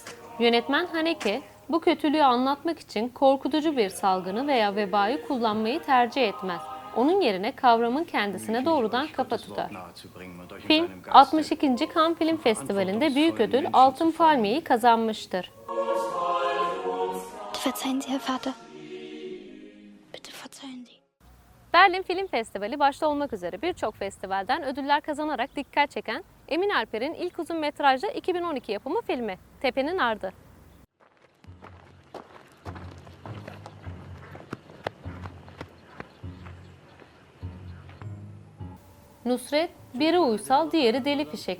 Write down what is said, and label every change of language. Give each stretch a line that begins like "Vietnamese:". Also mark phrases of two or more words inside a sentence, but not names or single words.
Turkish: Yönetmen Haneke, bu kötülüğü anlatmak için korkutucu bir salgını veya vebayı kullanmayı tercih etmez. onun yerine kavramın kendisine doğrudan kafa tutar. Film, 62. Cannes Film Festivali'nde büyük ödül Altın Palmiye'yi kazanmıştır.
German: Verzeihen Sie, Herr Vater. Bitte verzeihen Sie.
Turkish: Berlin Film Festivali başta olmak üzere birçok festivalden ödüller kazanarak dikkat çeken Emin Alper'in ilk uzun metrajlı 2012 yapımı filmi Tepenin Ardı. Nusret, biri uysal, diğeri deli fişek.